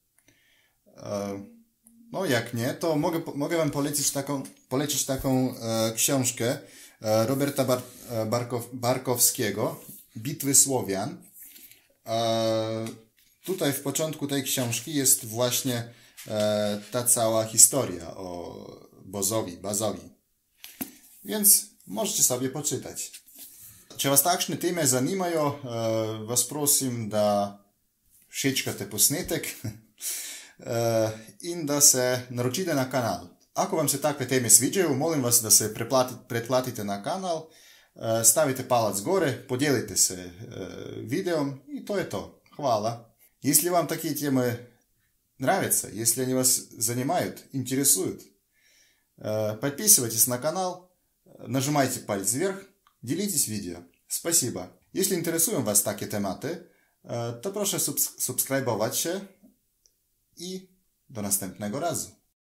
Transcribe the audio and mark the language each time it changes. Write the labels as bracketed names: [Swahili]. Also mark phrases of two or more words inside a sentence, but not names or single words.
[Polish] No jak nie, to mogę wam polecić taką książkę Roberta Barkowskiego, Bitwy Słowian. Tutaj w początku tej książki jest właśnie ta cała historia o Bazowi. Więc możecie sobie poczytać. [Slovenian] Če vas takšne teme zanimajo, vas prosim, da všečkate posnetek in da se naročite na kanal. [Croatian] Ako vam se takve teme sviđaju, molim vas da se pretplatite na kanal, stavite palac gore, podijelite se videom i to je to. Hvala. [Russian] Если вам такие темы нравятся, если они вас занимают, интересуют, подписывайтесь на канал, нажимайте палец вверх, делитесь видео. Spasiba. [Polish] Jeśli interesują was takie tematy, to proszę subskrybować się i do następnego razu.